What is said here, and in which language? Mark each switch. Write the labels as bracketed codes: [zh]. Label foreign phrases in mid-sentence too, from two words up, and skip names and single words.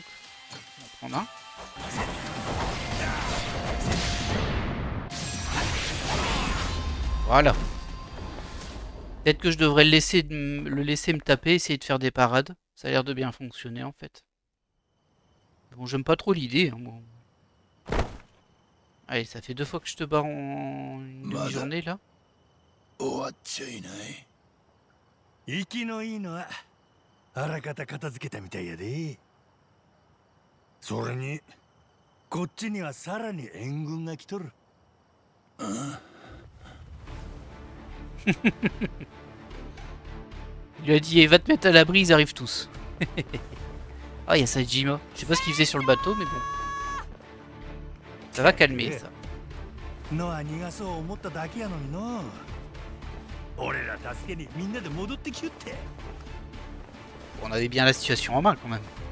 [fr] On va prendre un. Voilà. Peut-être que je devrais le laisser me taper, essayer de faire des parades. Ça a l'air de bien fonctionner en fait. Bon, j'aime pas trop l'idée. Hein, bon. Allez, ça fait 2 fois que je te barre en une demi-journée là. [ja] 生きのいいのはあらかた片付けたみたいやで。それにこっちにはさらに援軍が来とる。 [fr] Il lui a dit, va te mettre à l'abri, ils arrivent tous. Ah, il y a Sajima. Je sais pas ce qu'il faisait sur le bateau, mais bon. Ça va calmer, ça. On avait bien la situation en main, quand même.